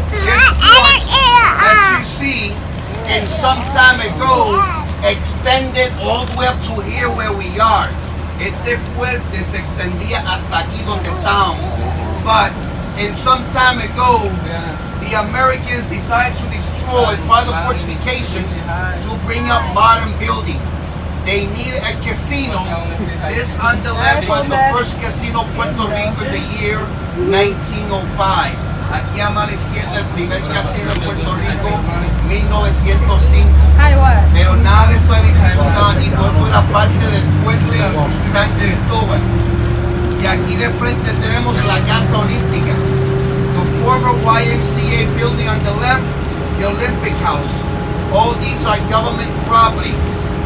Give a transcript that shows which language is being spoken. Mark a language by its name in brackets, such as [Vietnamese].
[English] This fort that you see, and some time ago, extended all the way up to here where we are. [Spanish] Este fuerte se extendía hasta aquí donde estamos. [English] But in some time ago, the Americans decided to destroy part of the fortifications to bring up modern building. They needed a casino. This on the left was the first casino in Puerto Rico in the year 1905. [Spanish] Aquí a mano izquierda el primer casino en Puerto Rico, 1905. Pero nada de esos edificios estaban aquí, todo era parte del fuerte San Cristóbal. Y aquí de frente tenemos la Casa Olímpica. [English] The former YMCA building on the left, the Olympic House. All these are government properties.